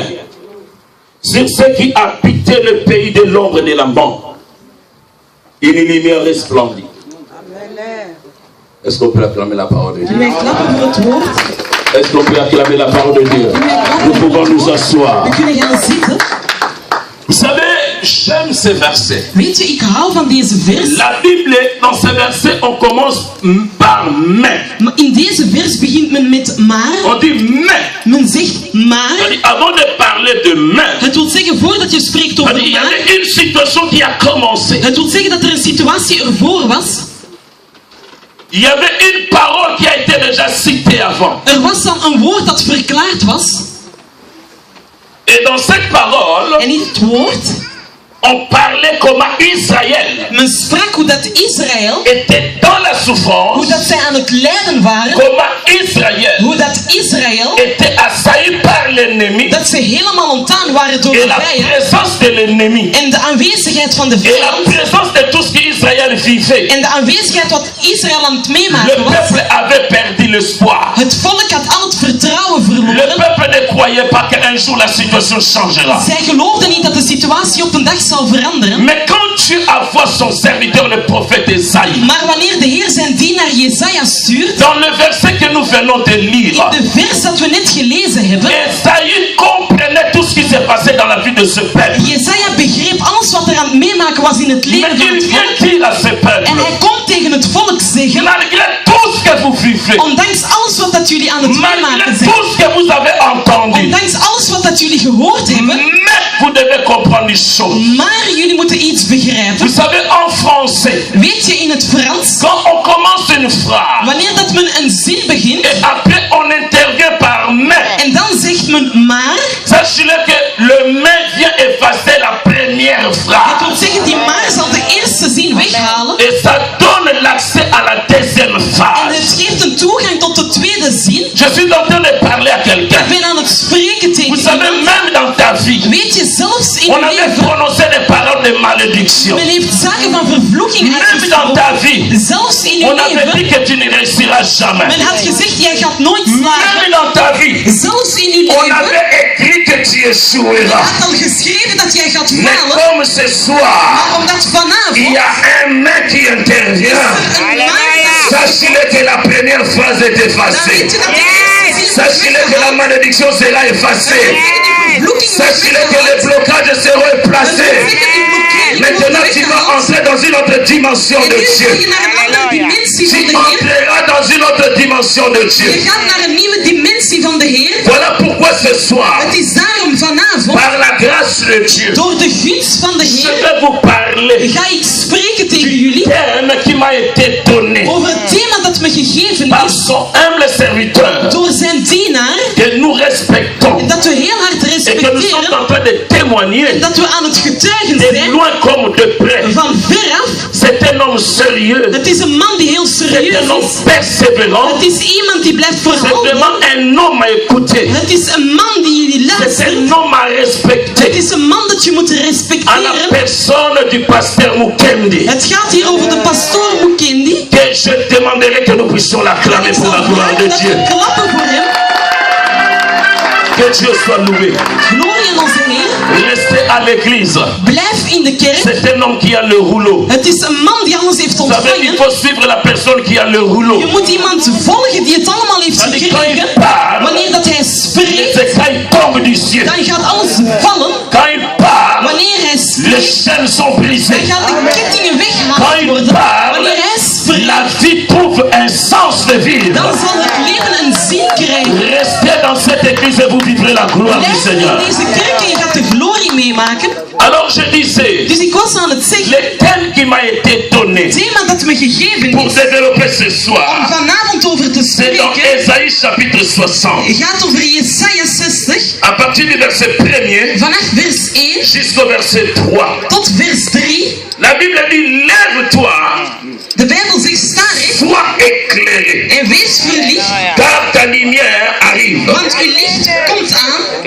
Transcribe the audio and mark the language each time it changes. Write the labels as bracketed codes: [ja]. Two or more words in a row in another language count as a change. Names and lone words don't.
[fr] Sur ceux qui habitaient le pays de l'ombre de la mort, une lumière resplendit. Est-ce qu'on peut acclamer la parole de Dieu? Est-ce qu'on peut acclamer la parole de Dieu? Nous pouvons nous asseoir. Vous savez, j'aime ces versets. [nl] Weet je, ik hou van deze vers. [fr] La Bible, dans ces versets, on commence par mais. [nl] In deze vers begint men met maar. [fr] On dit mais. [nl] Men zegt maar. [fr] Avant de parler de mais, [nl] Het wil zeggen, voordat je spreekt over [fr] il y [nl] maar. [fr] avait une situation qui a commencé. [nl] Het wil zeggen dat er een situatie ervoor was. [fr] Il y avait une parole qui a été déjà citée avant. [nl] Er was dan een woord dat verklaard was. [fr] Et dans cette parole, [nl] En in het woord, [fr] on parlait comment Israël [nl] men sprak hoe dat Israël, [fr] était dans la souffrance, [nl] hoe dat zij aan het lijden waren, [fr] comment Israël [nl] hoe dat Israël, [fr] était assailli par l'ennemi, [nl] dat ze helemaal ontdaan waren door [fr] et de la [nl] vijand, [fr] présence de l'ennemi, [nl] en de aanwezigheid van de [fr] et la [nl] vijand, [fr] présence de tout ce qu'Israël vivait. [nl] en de aanwezigheid wat Israël aan het [fr] Le [nl] meemaken was. [fr] peuple avait perdu l'espoir. [nl] Het volk had al het vertrouwen [fr] Le [nl] verloren. [fr] peuple ne croyait pas qu'un jour la situation changera. [nl] Zij geloofden niet dat de situatie op een dag zou veranderen. [fr] Mais quand Dieu envoie son serviteur, le prophète Esaïe, [nl] Maar wanneer de Heer zijn dienaar Jesaja stuurt, [fr] dans le verset que nous venons de lire, [nl] in de vers dat we net gelezen hebben, [fr] Esaïe comprenait tout ce qui s'est passé dans la vie de ce peuple. [nl] Jesaja begreep alles wat er aan het meemaken was in het [fr] Mais [nl] leven van [fr] il [nl] het [fr] vient [nl] volk. [fr] dire à ce peuple, [nl] En hij komt tegen het volk zeggen, [fr] malgré tout ce que vous vivez, [nl] ondanks alles wat dat jullie aan het [fr] malgré [nl] meemaken zijn, [fr] tout ce que vous avez entendu, [nl] ondanks alles wat dat jullie gehoord hebben, [fr] mais vous devez comprendre une chose. [nl] maar jullie moeten iets begrijpen. [fr] Vous savez, en français, [nl] Weet je, in het Frans, [fr] quand on commence une phrase, [nl] wanneer dat men een zin begint, [fr] et après on intervient par mais, [nl] en dan zegt men maar, [fr] sachez-le que le mais vient effacer la première [nl] dat [fr] phrase. [nl] wil zeggen, die maar zal de eerste zin weghalen. [fr] Et ça donne l'accès à la deuxième [nl] En [fr] phase. [nl] het geeft een toegang tot de tweede zin. [fr] Je suis en train de parler à quelqu'un. [nl] Ik ben aan het spreken tegen [fr] Vous savez, [nl] iemand. [fr] même dans ta vie, [nl] Weet je, zelfs in [fr] on [nl] je [fr] avait [nl] leven, [fr] prononcé des paroles de malédiction. [nl] men heeft zaken van vervloeking [fr] Même dans [nl] uitgesproken. [fr] ta vie, [nl] Zelfs in je [fr] on avait dit [nl] leven, [fr] que tu ne réussiras jamais. [nl] men had gezegd, jij gaat nooit [fr] Même [nl] slagen. [fr] dans ta vie, [nl] Zelfs in je [fr] on [nl] leven, [fr] avait écrit que tu [nl] men [fr] échoueras. [nl] had al geschreven dat jij gaat [fr] Mais [nl] falen. [fr] comme ce soir, [nl] Maar omdat vanavond [fr] il y a un mais qui intervient, [nl] een maar, [fr] sachez-le que la première phrase est [nl] dan [fr] effacée. [nl] weet je dat de eerste zin [fr] Sachez-le que la malédiction sera effacée. Sachez-le que les blocages seront placés. Maintenant, tu vas entrer dans une autre dimension de Dieu. Tu entreras dans une autre dimension de Dieu. [nl] Je gaat naar een nieuwe dimensie van de Heer. [fr] Voilà pourquoi ce soir, [nl] Het is daarom vanavond, [fr] par la grâce de Dieu, [nl] door de gunst van de [fr] je [nl] Heer, [fr] vais vous parler [nl] ga ik spreken tegen [fr] du [nl] jullie [fr] thème qui m'a été donné [nl] over het thema dat me gegeven [fr] par [nl] is [fr] son humble serviteur, [nl] door zijn dienaar, [fr] que nous respectons [nl] dat we heel hard [fr] et que nous sommes [nl] respecteren, [fr] en train de témoigner [nl] dat we aan het getuigen [fr] de [nl] zijn [fr] loin comme de près. [nl] van veraf. [fr] C'est un homme sérieux, [nl] Het is een man die heel [fr] c'est [nl] serieus [fr] un homme [nl] is. [fr] persévérant, [nl] Het is iemand die blijft [fr] c'est [nl] volhouden. [fr] vraiment un homme à écouter, [nl] Het is een man die jullie [fr] c'est [nl] luistert. [fr] un homme à [nl] Het [fr] respecter. [nl] is een man dat je moet [fr] À la [nl] respecteren. [fr] personne du pasteur Mukendi, [nl] Het gaat hier over de pastoor Mukendi. [fr] que je demanderai que nous puissions l'acclamer [nl] Ik [fr] pour [nl] zal [fr] la gloire de [nl] vragen dat [fr] Dieu. [nl] we klappen voor hem. [fr] Que Dieu soit loué. [nl] Glorie aan onze Heer. [fr] Restez à l'église. [nl] Blijf in de kerk. [fr] C'est un homme qui a le rouleau. [nl] Het is een man die alles heeft [fr] Vous savez, il [nl] ontvangen. [fr] faut suivre la personne qui a le rouleau. [nl] Je moet iemand volgen die het allemaal heeft [fr] Quand [nl] gekregen. [fr] il parle, [nl] Wanneer dat hij spreekt, [fr] c'est quand il tombe du ciel. [nl] dan gaat alles vallen. [fr] Quand il parle, [nl] Wanneer hij [fr] les [nl] spreekt, [fr] chaînes sont [nl] dan [fr] brisées. [nl] gaan de kettingen [fr] Quand [nl] weggehaald [fr] il [nl] worden. [fr] parle, [nl] Wanneer hij spreekt, [fr] la vie trouve un sens de vivre. [nl] dan zal het leven een zin krijgen. [fr] Restez dans cette église et vous vivrez la gloire du [nl] Blijf [fr] Seigneur. [nl] in deze kerk en je gaat de glorie meemaken. [fr] Alors je disais, [nl] Dus ik was aan het zeggen, [fr] le thème qui m'a été donné [nl] het thema dat me gegeven [fr] pour [nl] is [fr] développer ce [nl] om [fr] soir, [nl] vanavond over te [fr] c'est dans [nl] spreken, [fr] Ésaïe chapitre 60. [nl] gaat over Jesaja 60, [fr] À partir du verset 1er [nl] vanaf vers 1 [fr] jusqu'au verset 3. [nl] tot vers 3. [fr] La Bible dit, lève-toi, [nl] De Bijbel zegt, sta recht [fr] sois éclairé, [nl] en wees verlicht, [fr] car ta lumière arrive. [nl] want uw licht komt aan